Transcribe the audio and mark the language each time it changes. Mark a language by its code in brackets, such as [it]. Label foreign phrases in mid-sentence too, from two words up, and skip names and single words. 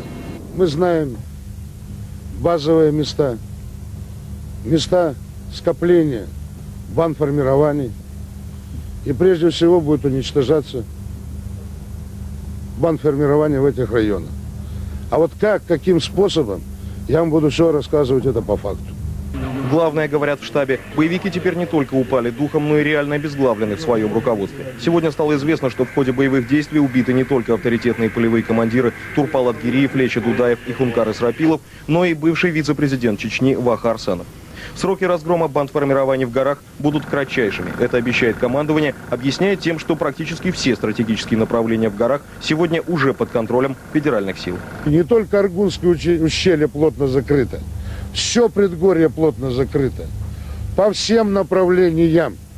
[ru] Мы знаем базовые места скопления бандформирований, и прежде всего будет уничтожаться бандформирование в этих районах. А вот каким способом, я вам буду все рассказывать это по факту. Главное, говорят в штабе, боевики теперь не только упали духом, но и реально обезглавлены в своем руководстве. Сегодня стало известно, что в ходе боевых действий убиты не только авторитетные полевые командиры Турпал Атгириев, Леча Дудаев и Хункар Исрапилов, но и бывший вице-президент Чечни Ваха Арсанов. Сроки разгрома бандформирований в горах будут кратчайшими. Это обещает командование, объясняя тем, что практически все стратегические направления в горах сегодня уже под контролем федеральных сил. Не только Аргунское ущелье плотно закрыто, все предгорье плотно закрыто, по всем направлениям.